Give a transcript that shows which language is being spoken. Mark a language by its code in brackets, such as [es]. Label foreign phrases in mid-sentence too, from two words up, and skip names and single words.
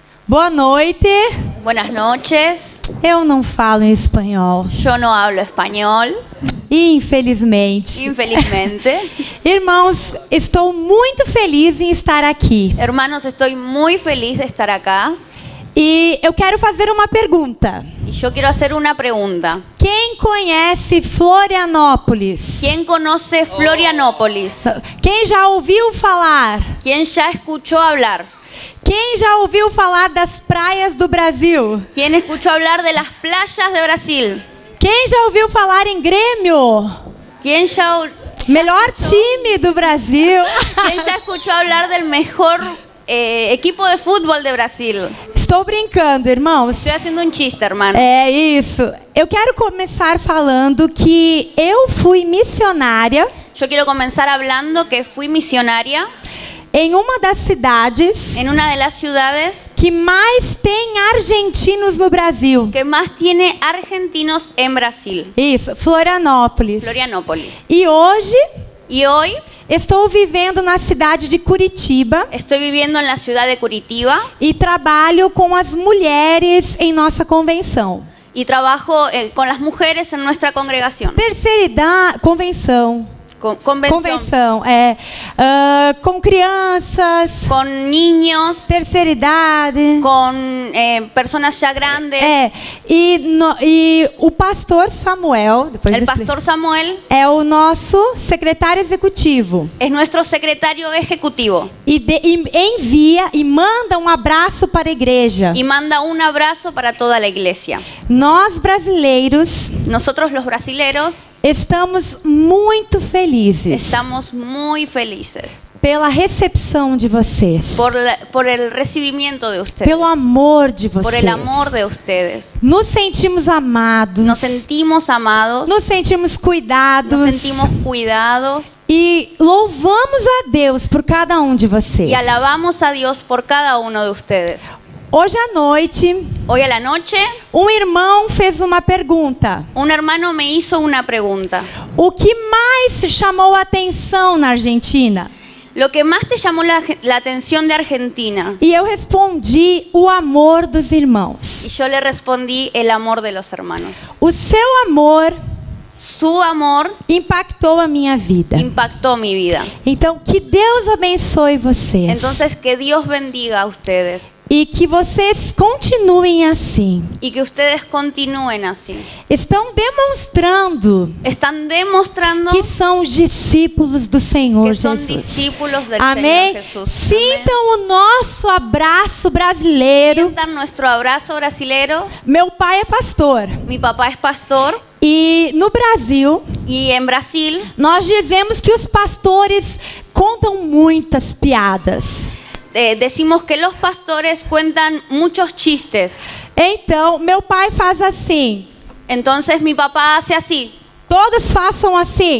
[pt] Boa noite. [es] Buenas noches. [pt] Eu não falo em espanhol. [es] Yo no hablo español, [pt] Infelizmente. [es] infelizmente. [pt] Irmãos, estou muito feliz em estar aqui. [es] Hermanos, estoy muy feliz de estar acá. [pt] E eu quero fazer uma pergunta. [es] Y yo quiero hacer una pregunta. [pt] Quem conhece Florianópolis? [es] ¿Quién conoce Florianópolis? [pt] Quem já ouviu falar? [es] ¿Quién ya escuchó hablar? [pt] Quem já ouviu falar das praias do Brasil? [es] ¿Quién escuchó hablar de las playas de Brasil? [pt] Quem já ouviu falar em Grêmio? [es] ¿Quién ya [pt] Melhor time do Brasil. [es] escuchó hablar del mejor equipo de fútbol de Brasil? [pt] Estou brincando, irmãos. [es] Estoy haciendo un chiste, hermano. [pt] É isso. Eu quero começar falando que eu fui missionária [es] Yo quiero comenzar hablando que fui misionaria [pt] em uma das cidades [es] en una de las ciudades [pt] que mais tem argentinos no Brasil. [es] que más tiene argentinos en Brasil, [pt] Isso, Florianópolis. [es] Florianópolis. [pt] E hoje [es] Y hoy [pt] estou vivendo na cidade de Curitiba [es] estoy viviendo en la ciudad de Curitiba [pt] e trabalho com as mulheres em nossa convenção. [es] y trabajo con las mujeres en nuestra congregación. [pt] Terceira idade, convenção. [es] Convención. [pt] Com crianças, [es] Con niños, [pt] terceira idade. [es] con personas ya grandes. [pt] E o pastor Samuel, depois [es] El [pt] eu [es] pastor Samuel [pt] é o nosso secretário executivo. [es] es nuestro secretario ejecutivo [pt] E envia e manda um abraço para a igreja. [es] y manda un abrazo para toda la iglesia. [pt] Nós brasileiros [es] Nosotros los brasileros [pt] estamos muito felizes [es] estamos muy felices [pt] pela recepção de vocês, [es] por el recibimiento de ustedes, [pt] pelo amor de vocês. [es] por el amor de ustedes. [pt] Nos sentimos amados, [es] Nos sentimos amados, [pt] nos sentimos cuidados, [es] nos sentimos cuidados [pt] e louvamos a Deus por cada um de vocês. [es] y alabamos a Dios por cada uno de ustedes. [pt] Hoje à noite, [es] Hoy a la noche, [pt] um irmão fez uma pergunta. [es] un hermano me hizo una pregunta. [pt] O que mais chamou a atenção na Argentina? [es] Lo que más te llamó la atención de Argentina. [pt] E eu respondi: o amor dos irmãos. [es] Y yo le respondí: el amor de los hermanos. [pt] O seu amor [es] Su amor [pt] impactou a minha vida. [es] impactó mi vida. [pt] Então, que Deus abençoe vocês. [es] Entonces, que Dios bendiga a ustedes [pt] E que vocês continuem assim. [es] y que ustedes continúen así. [pt] Estão demonstrando [es] Están demostrando [pt] que são os discípulos do Senhor [es] que son [pt] Jesus. [es] discípulos del [pt] Amém? [es] Señor Jesús. [pt] Sintam o nosso abraço brasileiro. [es] Sientan nuestro abrazo brasilero. [pt] Meu pai é pastor. [es] Mi papá es pastor [pt] E no Brasil, [es] y en Brasil [pt] nós dizemos que os pastores contam muitas piadas. [es] decimos que los pastores cuentan muchos chistes. [pt] Então, meu pai faz assim. [es] Entonces mi papá hace así. [pt] Todos façam assim.